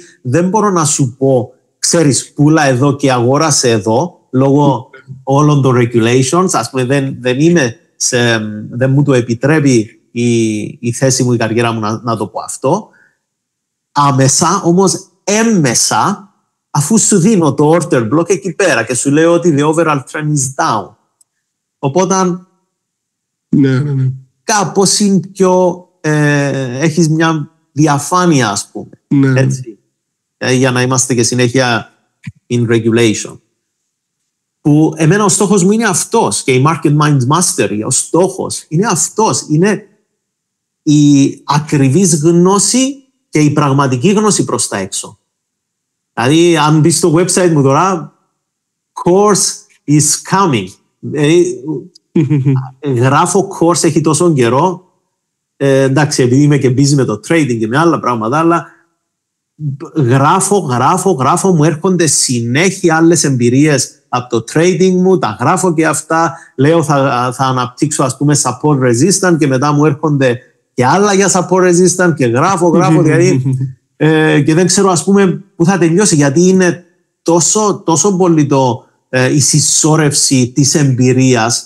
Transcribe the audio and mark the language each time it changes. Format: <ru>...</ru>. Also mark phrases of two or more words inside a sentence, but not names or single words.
<el>Δεν μπορώ να σου πω, ξέρεις, πουλά εδώ και αγόρασε εδώ, λόγω όλων των regulations. Ας πούμε, δεν μου το επιτρέπει η θέση μου, η καριέρα μου να το πω αυτό. Άμεσα, όμως έμμεσα, αφού σου δίνω το</el> <en>order block</en> <el>εκεί πέρα και σου λέω ότι</el> <en>the overall trend is down.</en> <el>Οπότε ναι. κάπως είναι πιο έχεις μια διαφάνεια, ας πούμε. Ναι. Έτσι, για να είμαστε και συνέχεια</el> <en>in regulation.</en> <el>Που εμένα ο στόχος μου είναι αυτός και η Market Mind Mastery, ο στόχος είναι αυτός. Είναι η ακριβής γνώση και η πραγματική γνώση προς τα έξω. Δηλαδή, αν μπεις στο website μου τώρα,</el> <en>course is coming.</en> <el>Γράφω course έχει τόσο καιρό. Εντάξει, επειδή είμαι και busy με το trading και με άλλα πράγματα, αλλά γράφω, μου έρχονται συνέχεια άλλες εμπειρίες από το trading μου, τα γράφω και αυτά, λέω θα αναπτύξω, ας πούμε,</el> <en>support resistant</en> <el>και μετά μου έρχονται και άλλα για</el> <en>support resistant</en> <el>και γράφω δηλαδή και δεν ξέρω, ας πούμε, που θα τελειώσει, γιατί είναι τόσο πολύ η συσσόρευση της εμπειρίας.</el>